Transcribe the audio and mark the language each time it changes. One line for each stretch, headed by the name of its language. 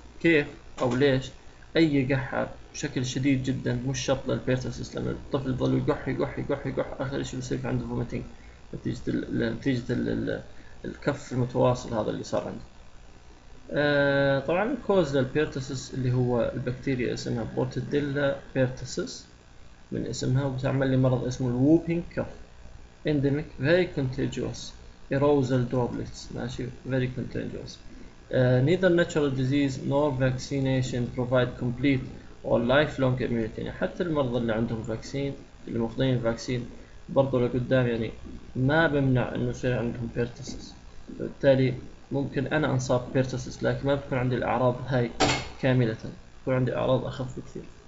Arabic: كيف او ليش؟ اي قحة بشكل شديد جدا مش شرط للبيرتسس، لما الطفل يضل يقح يقح يقح يقح اخر شيء بصير في عنده vomiting نتيجة الكف المتواصل هذا اللي صار عنده. طبعا الكوز للبيرتسس اللي هو البكتيريا اسمها بورتديلا بيرتسس من اسمها، وبتعمل لي مرض اسمه الووبينج كف.
English: endemic very contagious aerosol droplets، ماشي very contagious. neither natural disease nor vaccination provide complete or lifelong immunity.
Arabic: يعني حتى المرضى اللي عندهم فاكسين، اللي ماخذين الفاكسين برضو لقدام يعني ما بمنع انه يصير عندهم بيرتسس. بالتالي ممكن انا انصاب بيرتسس لكن ما بتكون عندي الاعراض هاي كاملة، بتكون عندي اعراض اخف بكثير.